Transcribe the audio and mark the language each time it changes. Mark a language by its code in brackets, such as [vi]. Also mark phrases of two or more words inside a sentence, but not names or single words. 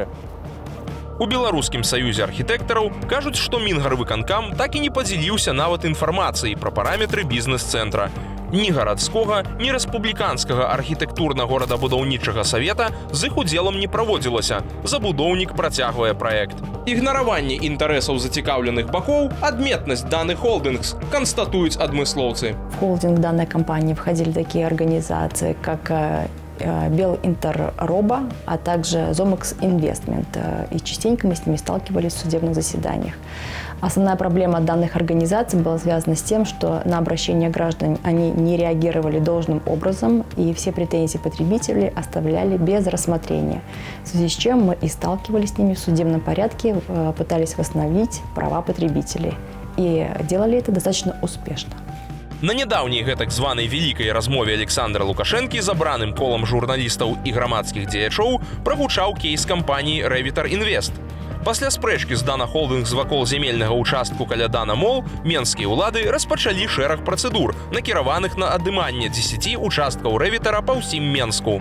[be] У Беларускім саюзе архітэктараў кажуць, што Мінгарвыканкам так і не падзяліўся нават інфармацыяй пра параметры бізнес-цэнтра. Ні гарадскога, ні рэспубліканскага архітэктурна-горадабудаўнічага савета з іх удзелам не праводзілася. Забудоўнік працягвае праект. Ігнараванне інтарэсаў зацікаўленых бакоў – адметнасць Даны Холдингс, канстатуюць адмыслоўцы. [ru] В холдинг данной компании входили такие организации, как Белинтерроба, а также Зомекс Инвестмент. И частенько мы с ними сталкивались в судебных заседаниях. Основная проблема данных организаций была связана с тем, что на обращения граждан они не реагировали должным образом, и все претензии потребителей оставляли без рассмотрения. В связи с чем мы и сталкивались с ними в судебном порядке, пытались восстановить права потребителей. И делали это достаточно успешно. [be] На нядаўняй гэтак званай вялікай размове Александра Лукашэнкі з абраным колам журналістаў і грамадскіх дзеячоў прагучаў кейс кампаніі Revitar Invest. Пасля спрэчкі з Dana Holdings вакол зямельнага ўчастку каля Dana Mall менскія ўлады распачалі шэраг працэдур, накіраваных на адыманне 10 участкаў Revitar па ўсім Менску.